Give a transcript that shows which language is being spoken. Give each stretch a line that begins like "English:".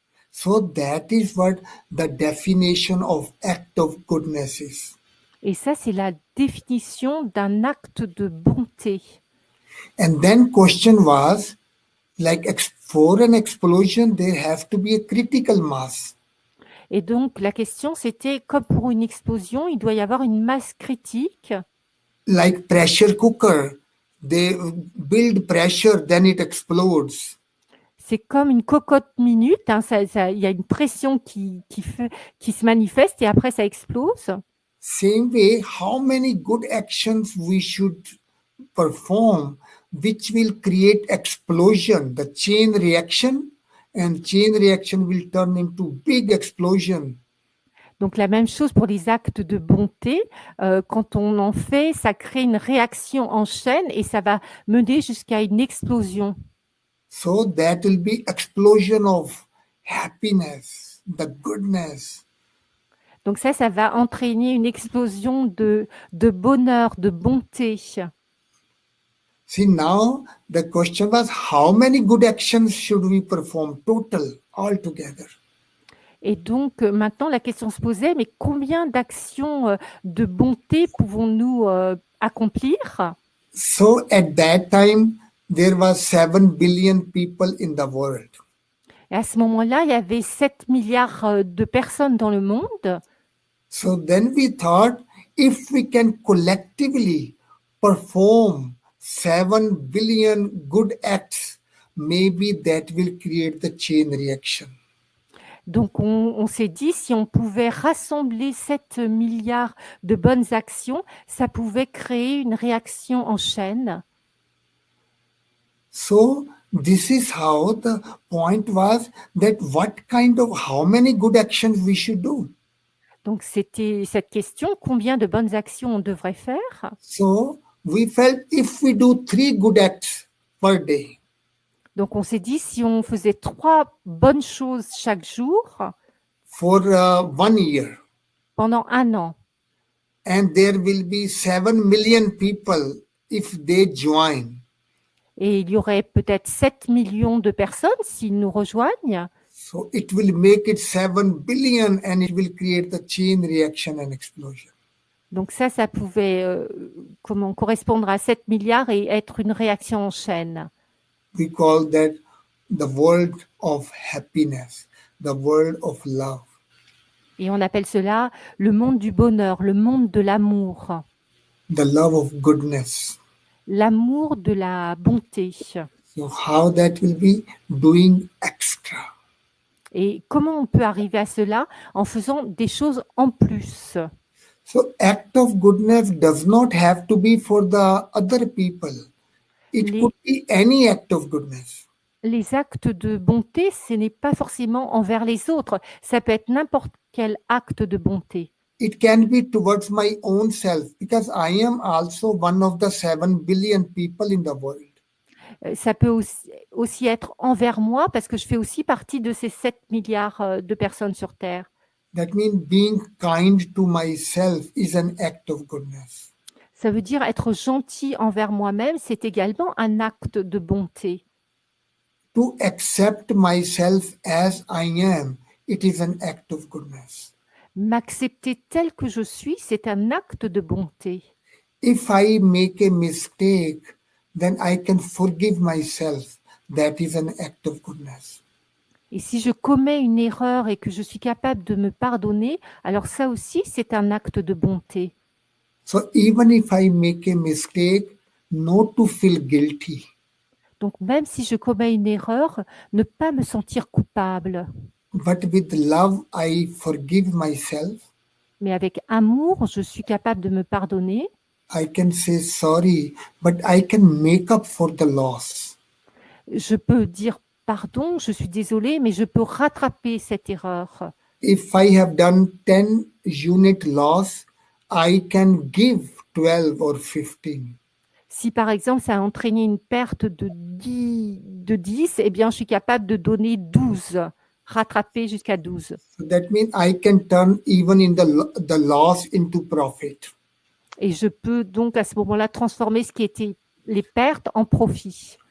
English: So that is what the definition of act of goodness is.
French: Et ça, c'est la définition d'un acte de bonté.
English: And then question was, like for an explosion, there has to be a critical mass.
French: Et donc, la question, c'était, comme pour une explosion, il doit y avoir une masse critique.
English: Like pressure cooker, they build pressure, then it explodes.
French: C'est comme une cocotte minute, hein, il y a une pression qui se manifeste et après ça explose.
English: Same way, how many good actions we should perform which will create explosion, the chain reaction, and chain reaction will turn into big explosion.
French: Donc la même chose pour les actes de bonté, quand on en fait, ça crée une réaction en chaîne et ça va mener jusqu'à une explosion.
English: So that will be explosion of happiness, the goodness.
French: Donc ça va entraîner une explosion de bonheur, de bonté.
English: See, now the question was how many good actions should we perform total, altogether?
French: Et donc maintenant la question se posait, mais combien d'actions de bonté pouvons-nous accomplir?
English: So at that time, there was 7 billion people in the world.
French: Et à ce moment-là, il y avait 7 milliards de personnes dans le monde.
English: So then we thought, if we can collectively perform 7 billion good acts, maybe that will create the chain reaction.
French: Donc, on s'est dit, si on pouvait rassembler 7 milliards de bonnes actions, ça pouvait créer une réaction en chaîne.
English: So this is how the point was that how many good actions we should do.
French: Donc, c'était cette question, combien de bonnes actions on devrait faire?
English: So we felt if we do 3 good acts per day.
French: Donc, on s'est dit, si on faisait 3 bonnes choses chaque jour,
English: for 1 year,
French: pendant 1 an,
English: and there will be 7 million people if they join.
French: et il y aurait peut-être 7 millions de personnes s'ils nous rejoignent.
English: So it will make it 7 billion and it will create the chain reaction and explosion.
French: Donc ça pouvait correspondre à 7 milliards et être une réaction en chaîne.
English: We call that the world of happiness, the world of love.
French: Et on appelle cela le monde du bonheur, le monde de l'amour.
English: The love of goodness.
French: L'amour de la bonté.
English: So how that will be? Doing extra.
French: Et comment on peut arriver à cela? En faisant des choses en plus.
English: So act of goodness does not have to be for the other people. It could be any act of goodness.
French: Les actes de bonté, ce n'est pas forcément envers les autres. Ça peut être n'importe quel acte de bonté.
English: It can be towards my own self because I am also one of the 7 billion people in the world.
French: Ça peut aussi être envers moi parce que je fais aussi partie de ces 7 milliards de personnes sur Terre.
English: That means being kind to myself is an act of goodness.
French: Ça veut dire être gentil envers moi-même, c'est également un acte de bonté.
English: To accept myself as I am, it is an act of goodness.
French: M'accepter tel que je suis, c'est un acte de bonté.
English: If I make a mistake, then I can forgive myself. That is an act of goodness.
French: Et si je commets une erreur et que je suis capable de me pardonner, alors ça aussi, c'est un acte de bonté.
English: So even if I make a mistake, not to feel guilty.
French: Donc même si je commets une erreur, ne pas me sentir coupable.
English: But with love, I forgive myself.
French: Mais avec amour, je suis capable de me pardonner.
English: I can say sorry, but I can make up for the loss.
French: Je peux dire pardon, je suis désolée, mais je peux rattraper cette erreur.
English: If I have done 10 unit loss, I can give 12 or 15.
French: Si par exemple ça a entraîné une perte de 10, eh bien je suis capable de donner 12, rattraper jusqu'à 12.
English: So that means I can turn even in the loss into profit.
French: Et je peux donc à ce moment-là transformer ce qui était les pertes en profit.